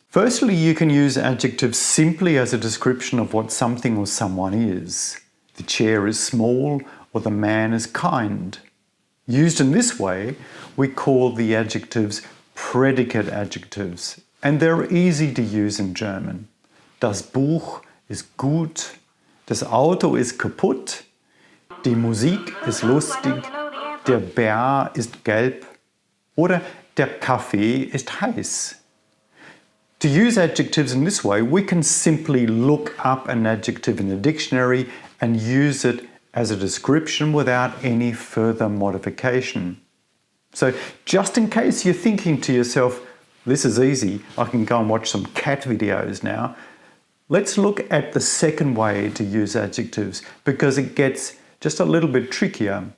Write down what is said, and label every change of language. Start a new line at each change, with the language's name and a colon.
English: Firstly, you can use adjectives simply as a description of what something or someone is. The chair is small or the man is kind. Used in this way, we call the adjectives predicate adjectives, and they're easy to use in German.
German: Das Buch ist gut, das Auto ist kaputt, die Musik ist lustig, der Bär ist gelb oder der Kaffee ist heiß.
English: To use adjectives in this way, we can simply look up an adjective in the dictionary and use it as a description without any further modification. So just in case you're thinking to yourself, this is easy, I can go and watch some cat videos now, let's look at the second way to use adjectives because it gets just a little bit trickier.